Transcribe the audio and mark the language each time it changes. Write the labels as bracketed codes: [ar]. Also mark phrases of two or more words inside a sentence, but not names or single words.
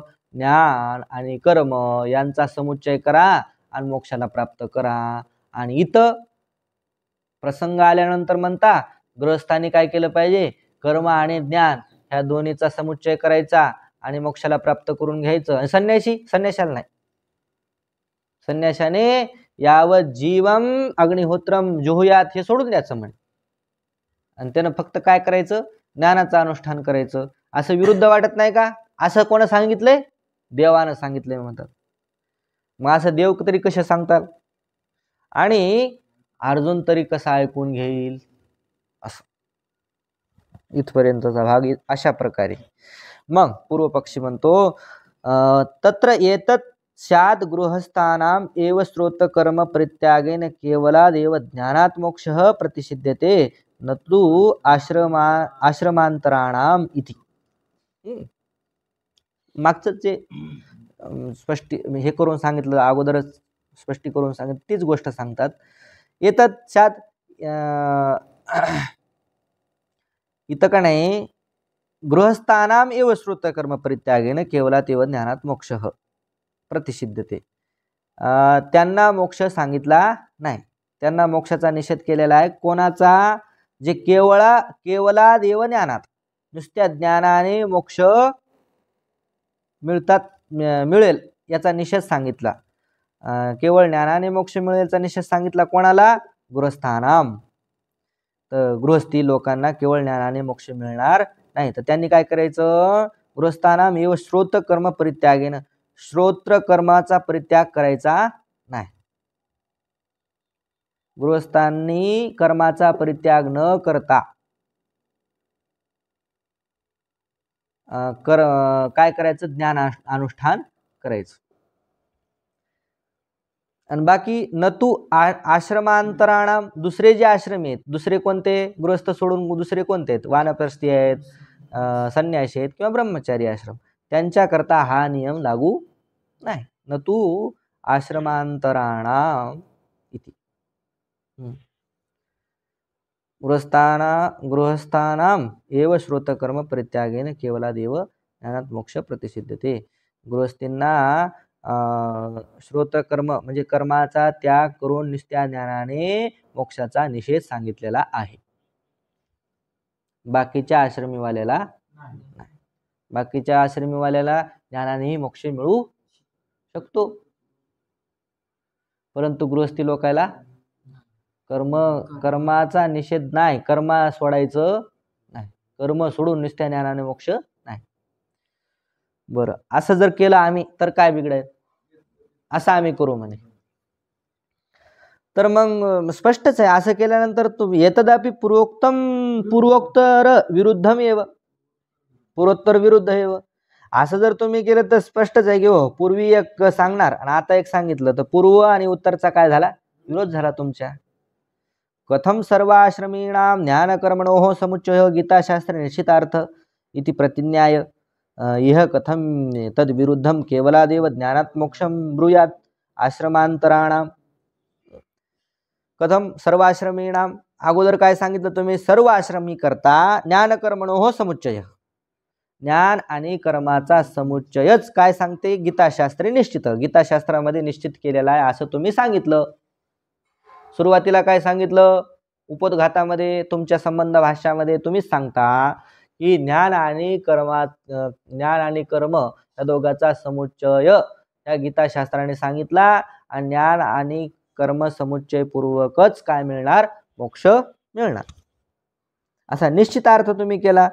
[mr] ज्ञान आणि कर्म यांचा समुच्चय करा आणि मोक्षाला प्राप्त करा. आणि इथं प्रसंग आल्यानंतर म्हणता गृहस्थांनी काय केलं पाहिजे? कर्म आणि ज्ञान ह्या दोन्हीचा समुच्चय करायचा आणि मोक्षाला प्राप्त करून घ्यायचं. आणि संन्याशाला नाही. संन्याशाने [sa] यावत जीवम अग्निहोत्रम जुहुयात [mr] हे सोडून द्यायचं म्हणे. आणि त्यानं फक्त काय करायचं? ज्ञानाचं अनुष्ठान करायचं. असं विरुद्ध वाटत नाही का? असं कोण सांगितलंय? देवानं सांगितलंय म्हणतात. मग असं देव तरी कसे सांगतात? आणि अर्जुन तरी कसा ऐकून घेईल? असं इथपर्यंतचा भाग अशा प्रकारे. मग पूर्वपक्षी म्हणतो [sa] तत्र एतत् स्यात् गृहस्थानाम एव श्रोत कर्म परित्यागेन केवलादेव ज्ञानात् मोक्षः प्रतिषिध्यते न तु आश्रमांतराणाम इति. [mr] मागचं जे हे करून सांगितलं, अगोदरच स्पष्टी करून सांगितलं तीच गोष्ट सांगतात. [sa] एतत् स्यात् [mr] इथं का नाही [sa] गृहस्थानाम एव श्रोत कर्म परित्यागेन केवलादेव ज्ञानात् मोक्षः प्रतिषिध्यते. [mr] त्यांना मोक्ष सांगितला नाही. त्यांना मोक्षाचा निषेध केलेला आहे. कोणाचा? जे [sa] केवलादेव ज्ञानात, [mr] नुसत्या ज्ञानाने मोक्ष मिळेल याचा निषेध सांगितला. केवळ ज्ञानाने मोक्ष मिळेलचा निषेध सांगितला. कोणाला? गृहस्थानाम. तर गृहस्थी लोकांना केवळ ज्ञानाने मोक्ष मिळणार नाही. तर त्यांनी काय करायचं? [sa] गृहस्थानाम एव श्रोत कर्म परित्यागेन, [mr] श्रोत्र कर्माचा परित्याग करायचा नाही. गृहस्थांनी कर्माचा परित्याग न करता काय करायचं, ज्ञान अनुष्ठान करायचं. आणि बाकी [sa] नतू आश्रमांतराणाम, [mr] दुसरे जे आश्रम आहेत, दुसरे कोणते, गृहस्थ सोडून दुसरे कोणते आहेत, वानप्रस्थी आहेत, संन्यासी आहेत किंवा ब्रह्मचारी आश्रम, त्यांच्याकरता हा नियम लागू नाही. [sa] नतू आश्रमांतराणाम इति. गृहस्थानाम एव श्रोतकर्म परित्यागेन केवलादेव ज्ञानात मोक्ष प्रतिसिद्धते. [mr] गृहस्थींना श्रोतकर्म म्हणजे कर्माचा त्याग करून नित्या ज्ञानाने मोक्षाचा निषेध सांगितलेला आहे. बाकीच्या आश्रमीवाल्याला नाही. बाकीच्या आश्रमीवाल्याला ज्ञानानेही मोक्ष मिळू शकतो, परंतु गृहस्थी लोकायला कर्माचा निषेध नाही, कर्म सोडायचं नाही, कर्म सोडून नित्या ज्ञानाने मोक्ष नाही. बरं, असं जर केलं आम्ही तर काय बिघडेल, असं आम्ही करू म्हणे. तर मग स्पष्टच आहे, असं केल्यानंतर तुम्ही [sa] येतदापि पूर्वोक्तर विरुद्धम एव, पूर्वोत्तर विरुद्ध एव, [mr] असं जर तुम्ही केलं तर स्पष्टच आहे की हो, पूर्वी एक सांगणार आणि आता एक सांगितलं तर पूर्व आणि उत्तरचा काय झाला, विरोध झाला तुमच्या. [sa] कथम सर्वाश्रमीणाम ज्ञानकर्मणोः समुच्चयो गीताशास्त्रे निश्चितार्थ इति प्रतिज्ञाय इह कथम तद विरुद्धम केवलादेव ज्ञानात् मोक्षम ब्रूयात आश्रमांतराणाम. कथम सर्वाश्रमीणाम, [mr] अगोदर काय सांगितलं तुम्ही, सर्व आश्रमी करता [sa] ज्ञानकर्मणोः समुच्चय, [mr] ज्ञान आणि कर्माचा समुच्चयच काय सांगते, [sa] गीताशास्त्रे निश्चित, [mr] गीताशास्त्रामध्ये निश्चित केलेला आहे असं तुम्ही सांगितलं. सुरुवातीला काय सांगितलं, उपोद्घातामध्ये तुमच्या संबंध भाष्यामध्ये तुम्हीच सांगता की ज्ञान आणि कर्म या दोघांचा समुच्चय या गीताशास्त्राने सांगितला, आणि ज्ञान आणि कर्म समुच्चय पूर्वकच काय मिळणार, मोक्ष मिळणार, असा निश्चितार्थ तुम्ही केला.